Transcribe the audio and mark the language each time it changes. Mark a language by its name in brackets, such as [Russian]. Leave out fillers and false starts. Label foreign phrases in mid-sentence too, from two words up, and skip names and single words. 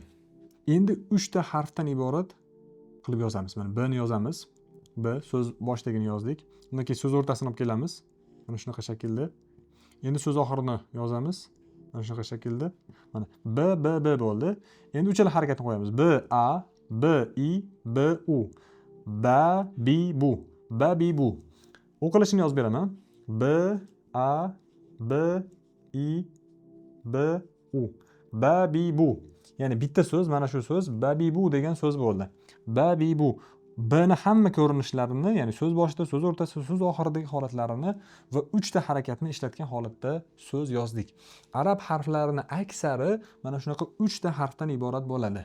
[Uzbek] Endi 3 ta harfdan iborat qilib yozamiz. Mana b ni yozamiz. B so'z boshidagini yozdik. Undan keyin so'z o'rtasini olib kelamiz. Mana shunaqa shaklda. Endi so'z oxirini yozamiz. Mana shunaqa shaklda. Mana b bo'ldi. Endi uchala harakatni qo'yamiz. B a, b i, b u. Ba bi bu. Ba bi bu. O'qilishini yozib beraman. B a, b i, b u. Ba bi bu. Ya'ni bitta so'z, mana shu so'z babibu degan so'z bo'ldi. Babibu. B ni hamma ko'rinishlarini, ya'ni so'z boshida, so'z o'rtasida, so'z oxiridagi holatlarini va 3 ta harakatni ishlatgan holatda so'z yozdik. Arab harflarining aksari mana shunaqa 3 ta harfdan iborat bo'ladi.